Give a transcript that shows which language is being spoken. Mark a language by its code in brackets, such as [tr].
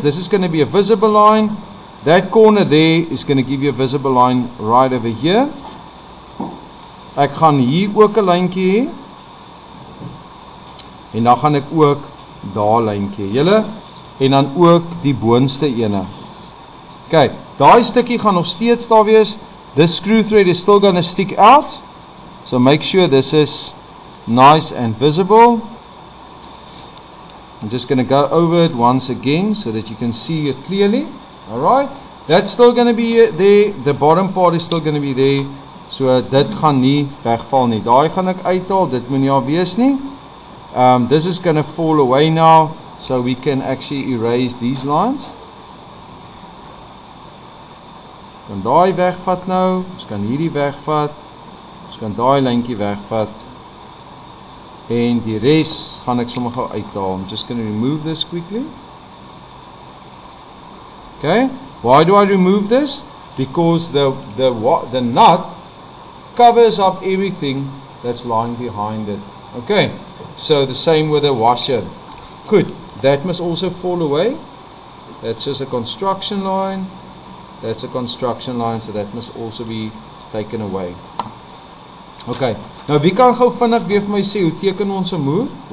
[en] This is going to be a visible line. That corner there is going to give you a visible line right over here. [af] Ek gaan hier ook 'n lyntjie hê. En dan gaan ek ook daar lyntjie hê. Julle en dan ook die boonste ene. Kyk, daai stukkie gaan nog steeds daar wees. [en] This screw thread is still going to stick out. So make sure this is nice and visible. I'm just going to go over it once again so that you can see it clearly. Alright, that's still going to be there. The bottom part is still going to be there. [af] So dit gaan nie wegval nie. Daai gaan ek uithaal, dit moet nie al wees nie. [en] This is going to fall away now, so we can actually erase these lines. [af] Kan daai wegvat nou, ons kan hierdie wegvat, ons kan daai lyntjie wegvat, en die res gaan ek sommer gou uithaal. [en] I'm just going to remove this quickly. Okay, why do I remove this? Because the nut covers up everything that's lying behind it. Okay, so the same with the washer. Good, that must also fall away. That's just a construction line. That's a construction line, so that must also be taken away. [af] Okay, nou wie kan gou vinnig weer vir my sê, hoe teken ons 'n moer?